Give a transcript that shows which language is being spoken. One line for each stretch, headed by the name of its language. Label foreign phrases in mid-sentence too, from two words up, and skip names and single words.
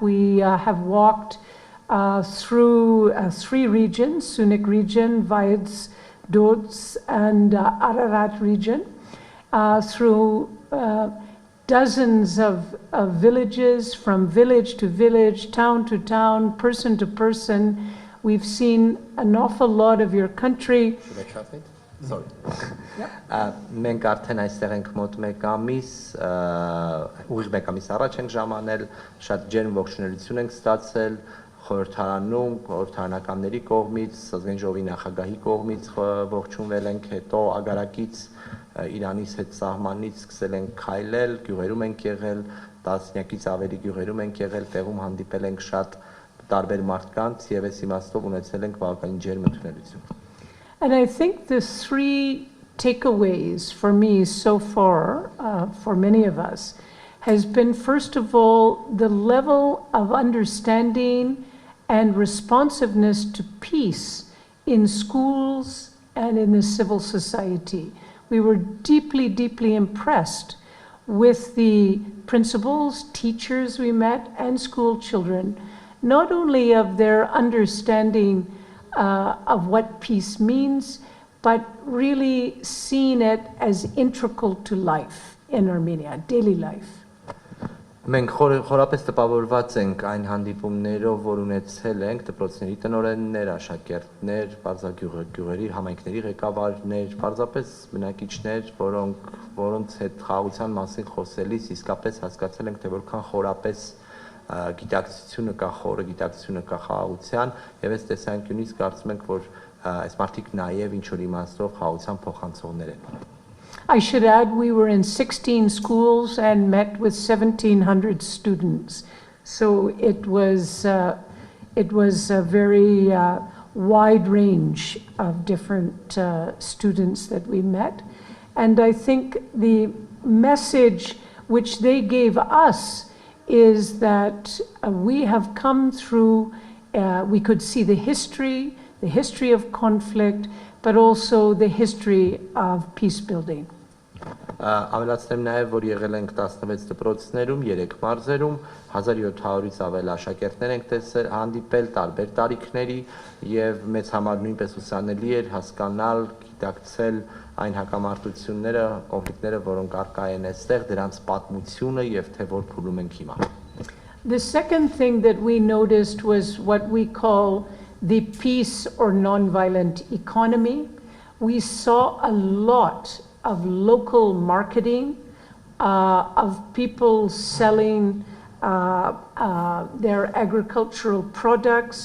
English: We have walked through 3 regions, Sunik region, Vaids, Dots, and Ararat region, through dozens of villages, from village to village, town to town, person to person. We've seen an awful lot of your country. Should I translate? Sorry.
Armenian: Մենք արդեն այստեղ ենք մոտ 1 ամիս, ուղիղ 1 ամիս առաջ ենք ժամանել, շատ ջերմ ողջունելություն ենք ստացել խորհրդարանում, խորհրդարանականների կողմից, ազգային ժողովի նախագահի կողմից ողջունվել ենք, հետո Ագարակից Իրանից հետ սահմանից սկսել ենք քայլել, գյուղերում ենք եղել, տասնյակից ավելի գյուղերում ենք եղել, տեղում հանդիպել ենք շատ տարբեր մարդկանց եւ այս իմաստով ունեցել ենք բավականին ջերմ ընդունելություն։
English: And I think the 3 takeaways for me so far, for many of us, has been, first of all, the level of understanding and responsiveness to peace in schools and in the civil society. We were deeply, deeply impressed with the principals, teachers we met, and school children, not only of their understanding of what peace means, but really seeing it as integral to life in Armenia, daily life.
Armenian: Մենք խորապես տպավորված ենք այն հանդիպումներով, որ ունեցել ենք դպրոցների տնօրեններ, աշակերտներ, բարձրագյուղերի համայնքների ղեկավարներ, պարզապես բնակիչներ, որոնց հետ խաղաղության մասին խոսելիս իսկապես հասկացել ենք, թե որքան խորապես գիտակցությունը կա, խորը գիտակցությունը կա խաղաղության, եւ այս տեսանկյունից կարծում ենք, որ այս մարդիկ նաեւ ինչ որ իմաստով խաղաղության փոխանցողներ են։
English: I should add, we were in 16 schools and met with 1,700 students. So it was a very wide range of different students that we met. And I think the message which they gave us is that we have come through, we could see the history of conflict, but also the history of peace building.
Armenian: Ավելացնեմ նաև, որ եղել ենք 16 դպրոցներում, 3 մարզերում, 1700-ից ավել աշակերտներ ենք հանդիպել տարբեր տարիքների եւ մեծ համար նույնպես ուսանելի էր հասկանալ, գիտակցել այն հակամարտությունները, կոնֆլիկտները, որոնք առկա են այստեղ, դրանց պատմությունը եւ թե որ փուլում ենք հիմա։
English: The second thing that we noticed was what we call the peace or non-violent economy. We saw a lot of local marketing, of people selling their agricultural products.